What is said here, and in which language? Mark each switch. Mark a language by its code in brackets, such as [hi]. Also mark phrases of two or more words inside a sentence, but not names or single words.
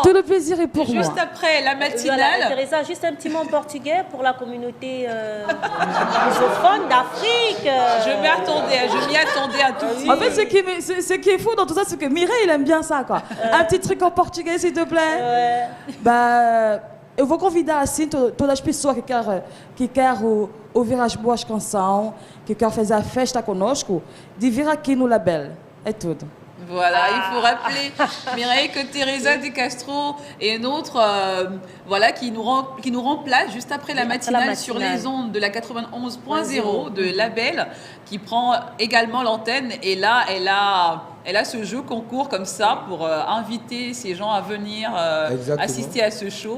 [fr] Tout le plaisir est pour moi. Juste après la matinale. Voilà, Teresa, juste un petit mot en portugais pour la communauté lusophone d'Afrique. Je m'y attendais à tout de suite. En fait, ce qui est fou dans tout ça, c'est que Mireille, il aime bien ça, quoi. Un petit truc en portugais, s'il te plaît. [pt] Eu vou convidar, assim, todas as pessoas que querem ouvir as boas canções, que querem fazer a festa conosco, de vir aqui no Label. É tudo. [fr] Voilà, il faut rappeler, Mireille, que Teresa De Castro est une autre qui nous remplace juste après la matinale sur les ondes de la 91.0 de Label, qui prend également l'antenne. Et là, elle a ce jeu concours comme ça pour inviter ces gens à venir assister à ce show.